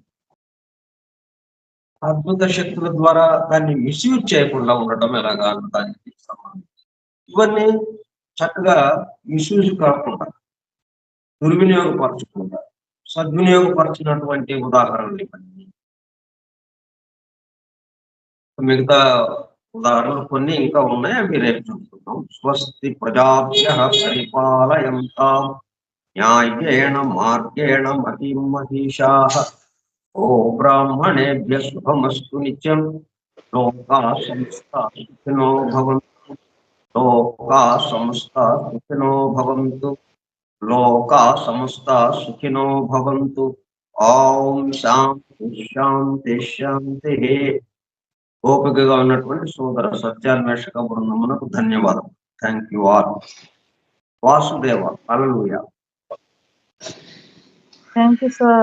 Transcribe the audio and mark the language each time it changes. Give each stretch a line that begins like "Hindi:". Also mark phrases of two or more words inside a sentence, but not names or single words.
Telugu: అద్భుత శక్తుల ద్వారా దాన్ని మిస్యూజ్ చేయకుండా ఉండటం ఎలాగా దానికి సంబంధించి ఇవన్నీ చక్కగా మిస్యూజ్ కాకుండా దుర్వినియోగపరచకుండా సద్వినియోగపరిచినటువంటి ఉదాహరణలు ఇవన్నీ. మిగతా ఉదాహరణలు కొన్ని ఇంకా ఉన్నాయి, అవి రేపు చూసుకుందాం.
Sanskrit: స్వస్తి ప్రజాభ్యః పరిపాలయంతాం న్యాయేణ మార్గేణ మహిం మహిషాః. ఓ బ్రాహ్మణేభ్య శుభమస్తు నిత్యం. లోకాః సమస్తాః సుఖినో భవంతు. లోకాః సమస్తాః సుఖినో భవంతు. లోకాః సమస్తాః సుఖినో భవంతు. ఓం శాంతి శాంతి శాంతి.
Telugu: ఓపికగా ఉన్నటువంటి సోదర సత్యాన్వేషక బృందమునకు ధన్యవాదం.
English: thank you all. వాసుదేవ. హల్లెలూయా. thank you sir.